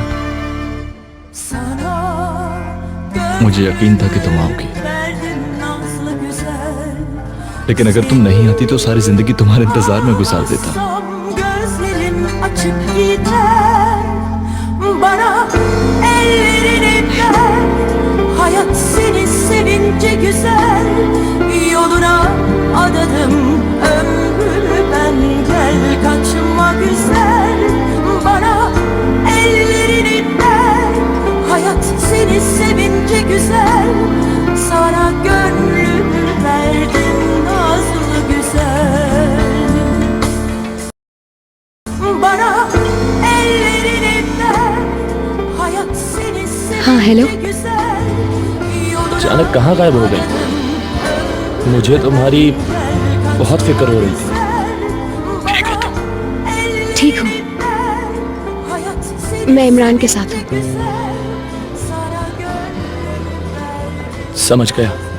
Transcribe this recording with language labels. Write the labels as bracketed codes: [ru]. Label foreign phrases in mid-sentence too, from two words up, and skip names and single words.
[tr] Sana [hi] मुझे यकीन था कि तुम आओगी, [tr] verdim nazlı güzel. [hi] लेकिन अगर तुम नहीं आती तो सारी जिंदगी तुम्हारे इंतजार में गुजार देता। [tr] Gözlerim açık gider. Bana ellerini ver, hayat seni sevince güzel. Yoluna adadım ömrümü ben, gel kaçma güzel. Bana ellerini ver, hayat seni sevince güzel. Sana gönlümü verdim nazlı güzel. Bana ellerini ver, hayat seni [hi] हाँ, हेलो। [tr] sevince güzel. [hi] अचानक कहाँ गायब हो गई? मुझे तुम्हारी बहुत फिक्र हो रही थी। ठीक हूँ, मैं इमरान के साथ हूँ। समझ गया।